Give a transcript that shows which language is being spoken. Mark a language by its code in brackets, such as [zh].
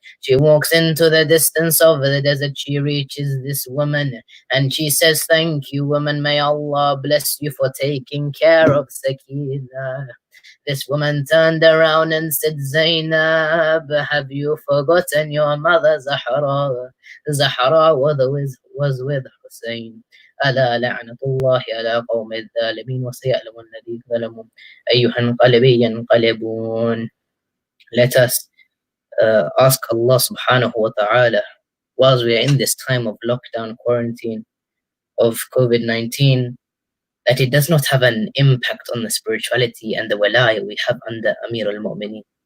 [en] She walks into the distance of the desert. She reaches this woman and she says, thank you, woman. May Allah bless you for taking care of Sakina. This woman turned around and said, Zainab, have you forgotten your mother Zahra? Zahra was with Hussein. [ar] ألا لعنة الله على قوم الظالمين وسيعلم الذين ظلموا أيها انقلب ينقلبون. [en] Let us ask Allah subhanahu wa ta'ala, whilst we are in this time of lockdown, quarantine, of COVID-19, that it does not have an impact on the spirituality and the walaya we have under Amir al-Mu'mineen.